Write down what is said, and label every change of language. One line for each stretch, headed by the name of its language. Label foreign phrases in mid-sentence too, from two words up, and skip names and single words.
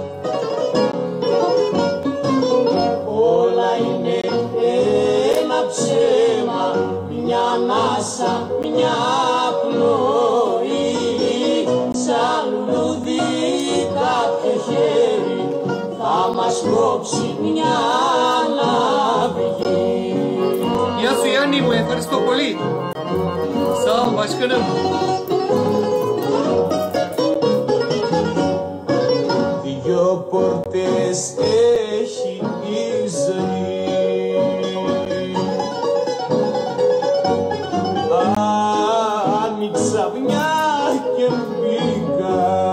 Greek: Όλα είναι ένα ψέμα, μια ανάσα, μια πνοή. Σαν λουλούδι κάποιο χέρι θα μας κόψει μια αναβολή. Γεια σου Γιάννη μου, ευχαριστώ πολύ.
Turkish: Sağ ol başkanım.
Greek: Δυο πόρτες έχει η ζωή. Άνοιξα μια και μπήκα.